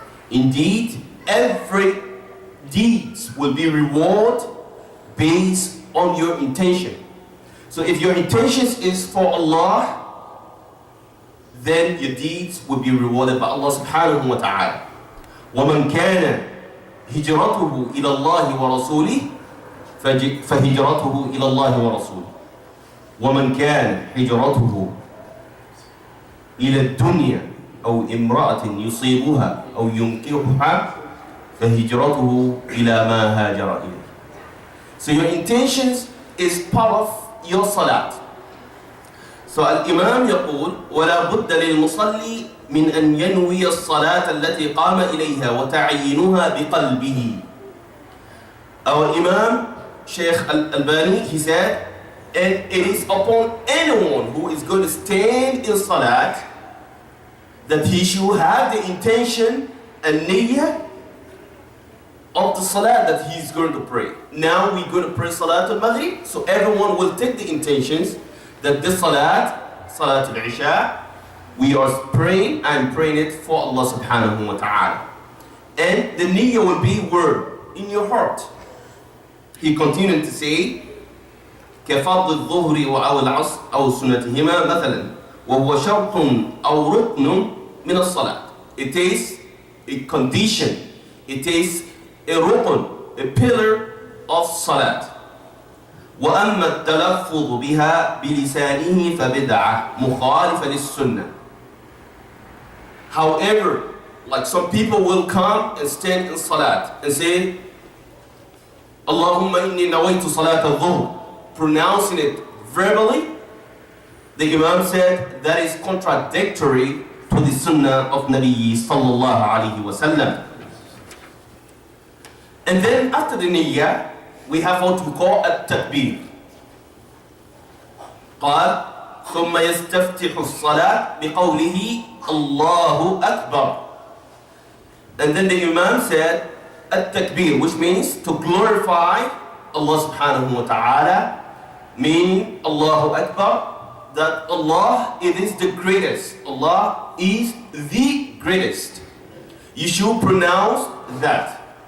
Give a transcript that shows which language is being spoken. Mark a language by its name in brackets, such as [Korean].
[English] Indeed, every deed will be rewarded based on your intention. So if your intentions is for Allah, then your deeds will be rewarded by Allah subhanahu wa ta'ala. [Arabic] وَمَنْ كَانَ هِجْرَتُهُ إِلَى اللَّهِ وَرَسُولِهِ فَهِجْرَتُهُ إِلَى اللَّهِ وَرَسُولِهِ وَمَنْ كَانَ هِجْرَتُهُ إِلَى الدُّنْيَا أو امرأة يصيبها أو ينكحها فهجرته إلى ما هاجر إليه. [English] So your intentions is part of your salat. So [Arabic] الإمام يقول ولا بد للمصلي من أن ينوي الصلاة التي قام إليها وتعيينها بقلبه. [English] Our Imam Sheikh Al-Albani, he said, and it is upon anyone who is going to stand in salat that he should have the intention and niyyah of the salat that he is going to pray. Now we're going to pray Salat al-Maghrib, so everyone will take the intentions that this salat, Salat al-Isha, We are praying and praying it for Allah subhanahu wa ta'ala. And the niyyah will be word in your heart. He continued to say, [Arabic] كفضل الظهر أو العصر أو سنتهما مثلا وهو شرط أو ركن من الصلاة. [English] It is a condition, it is a rukn, a pillar of salat. [Arabic] وأما التلفظ بها بلسانه فبدعة مخالفة للسنة. [English] However, like some people will come and stand in salat and say, [Arabic] Allahumma inni nawaitu salat al-dhuhr, [English] pronouncing it verbally. The Imam said that is contradictory to the sunnah of Nabi sallallahu alayhi wa sallam. And then after the niyyah, we have what we call التكبير. [Arabic] قال ثم يستفتح الصلاة بقوله الله أكبر. [English] And then the Imam said التكبير, which means to glorify Allah subhanahu wa ta'ala, meaning Allahu Akbar, that Allah, it is the greatest. Allah is the greatest. You should pronounce that.